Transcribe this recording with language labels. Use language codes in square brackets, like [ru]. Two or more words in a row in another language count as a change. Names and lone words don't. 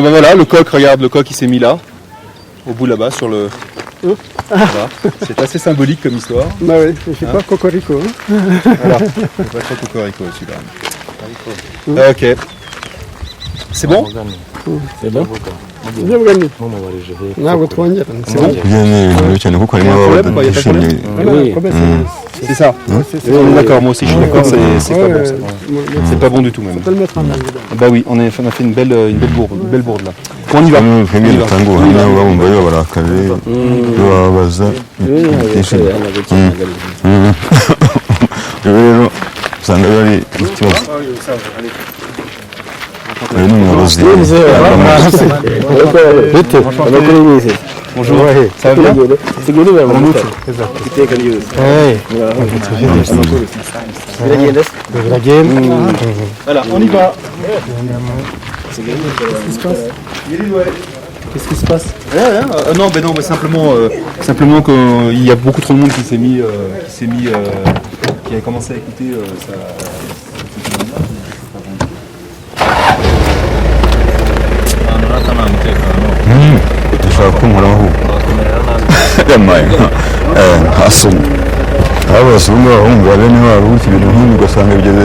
[fr] Ben voilà, le coq, regarde, le coq il s'est mis là, au bout là-bas sur le... Voilà. C'est assez symbolique comme histoire. Bah oui, je sais pas cocorico. Voilà, c'est pas trop cocorico celui-là. Ok. C'est bon? C'est bon? [rw] ntabwo twongera cyane kuko harimo abadashimye. [fr] C'est ça. On est d'accord, moi aussi je suis d'accord, c'est pas bon ça. C'est pas bon du tout même. Bah oui, on a fait une belle bourde là. On y va. [rw] rero usanga biba ari ikibazo uyu ni umuyobozi [fr] Bonjour, ça va bien? Voilà, on y va. Qu'est-ce qui se passe? Rien. Non, mais simplement qu'il y a beaucoup trop de monde qui a commencé à écouter ça. [rw] ushobora kunkoraho yamaye nta soni aba abazungu b'abahungu ba bene wabo gutya ibintu nk'ibi ugasanga bigeze